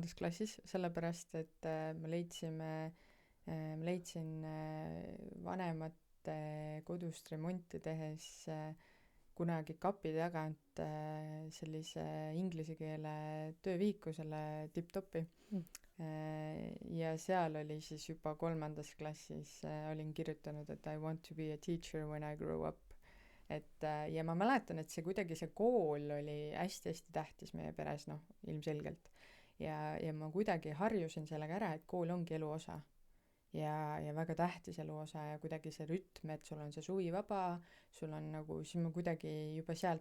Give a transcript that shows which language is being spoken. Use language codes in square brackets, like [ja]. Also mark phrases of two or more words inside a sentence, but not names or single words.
[et] klassis, sellepärast et ma leidsin vanemate kodust remonti tehes kunagi kapi tagant sellise inglise keele töövihiku, selle tipp-toppi. Ja seal oli siis juba 3. klassis olin kirjutanud, et [en] I want to be a teacher when I grow up. [et] Et ja ma mäletan, et see kuidagi see kool oli hästi-hästi tähtis meie peres, noh, ilmselgelt. Ja ma kuidagi harjusin sellega ära, et kool ongi elu osa. Ja väga tähtis elu osa ja kuidagi see rütm, et sul on see suvi vaba, sul on nagu, siis ma kuidagi juba sealt